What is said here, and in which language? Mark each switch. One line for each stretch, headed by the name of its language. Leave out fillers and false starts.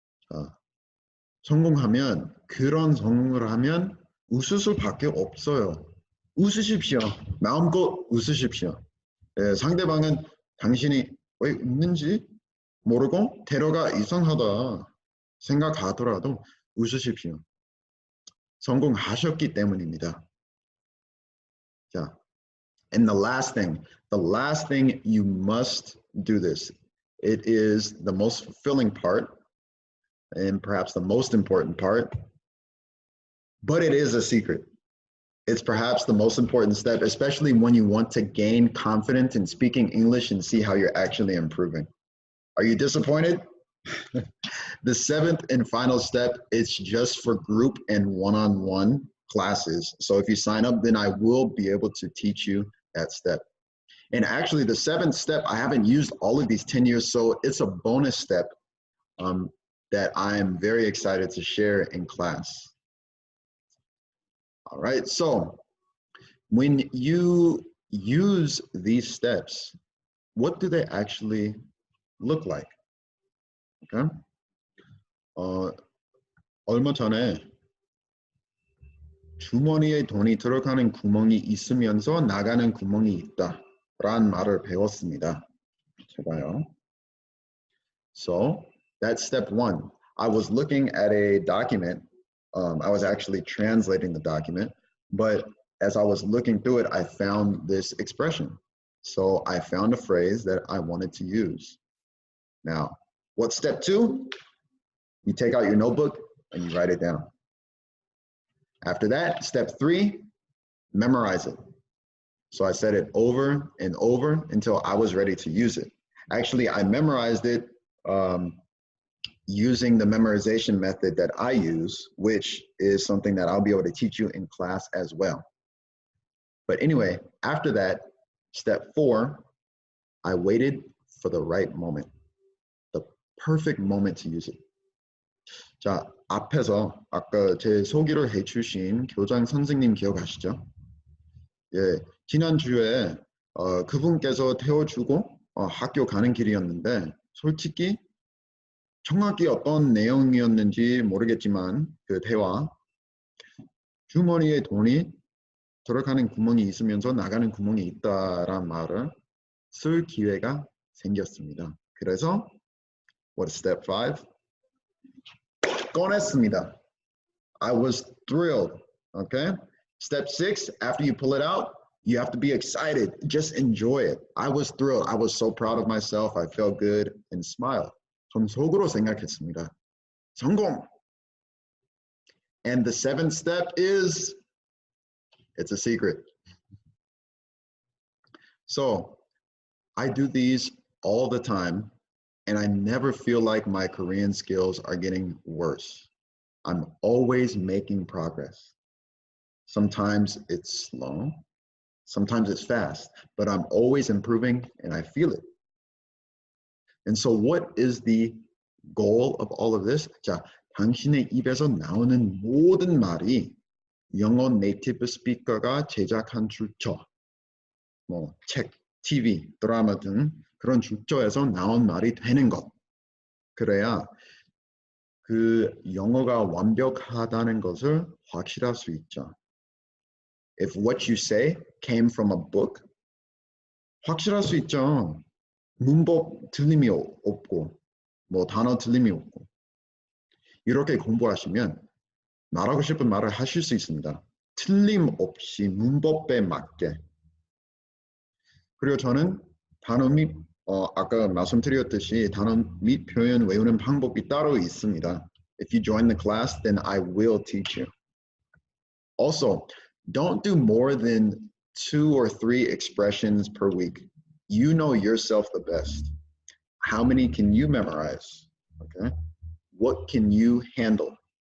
Korean: 자, 성공하면 그런 성공을 하면 웃을 수밖에 없어요. 웃으십시오. 마음껏 웃으십시오. 예, 상대방은 당신이 왜 웃는지 모르고 대화가 이상하다 생각하더라도 웃으십시오. 성공하셨기 때문입니다. 자,
English: and the last thing you must do this. It is the most fulfilling part and perhaps the most important part, but it is a secret. It's perhaps the most important step, especially when you want to gain confidence in speaking English and see how you're actually improving. Are you disappointed? The 7th and final step is just for group and one-on-one classes. So if you sign up, then I will be able to teach you that step. And actually the 7th step, I haven't used all of these 10 years, so it's a bonus step that I am very excited to share in class. All right, so when you use these steps, what do they actually look like? Okay.
Korean: 얼마 전에 주머니에 돈이 들어가는 구멍이 있으면서 나가는 구멍이 있다 라는 말을 배웠습니다. 제가요.
English: So that's step 1. I was looking at a document. I was actually translating the document, but as I was looking through it, I found this expression. So I found a phrase that I wanted to use. Now, what's step 2? You take out your notebook and you write it down. After that, step 3, memorize it. So I said it over and over until I was ready to use it. Actually, I memorized it using the memorization method that I use, which is something that I'll be able to teach you in class as well. But anyway, after that, step 4, I waited for the right moment, the perfect moment to use it.
Korean: 자, 앞에서 아까 제 소개를 해주신 교장 선생님 기억하시죠? 예, 지난주에 그분께서 태워주고 학교 가는 길이었는데 솔직히 정확히 어떤 내용이었는지 모르겠지만 그 대화 주머니에 돈이 들어가는 구멍이 있으면서 나가는 구멍이 있다란 말을 쓸 기회가 생겼습니다. 그래서
English: what is step 5?
Korean: 꺼냈습니다.
English: I was thrilled. Okay? Step 6, after you pull it out, you have to be excited. Just enjoy it. I was thrilled. I was so proud of myself. I felt good and smiled.
Korean: 전 속으로 생각했습니다. 성공.
English: And the 7th step is, it's a secret. So I do these all the time, and I never feel like my Korean skills are getting worse. I'm always making progress. Sometimes it's slow, sometimes it's fast, but I'm always improving and I feel it. And so what is the goal of all of this?
Korean: 자, 당신의 입에서 나오는 모든 말이 영어 네이티브 스피커가 제작한 출처, 뭐 책, TV, 드라마 등 그런 출처에서 나온 말이 되는 것. 그래야 그 영어가 완벽하다는 것을 확실할 수 있죠.
English: If what you say came from a book,
Korean: 확실할 수 있죠. 문법 틀림이 없고, 뭐 단어 틀림이 없고. 이렇게 공부하시면 말하고 싶은 말을 하실 수 있습니다. 틀림없이 문법에 맞게. 그리고 저는 단어 및 아까 말씀드렸듯이 단어 및 표현 외우는 방법이 따로 있습니다.
English: If you join the class, then I will teach you. Also, don't do more than 2 or 3 expressions per week. You know yourself the best. How many can you memorize? Okay. What can you handle?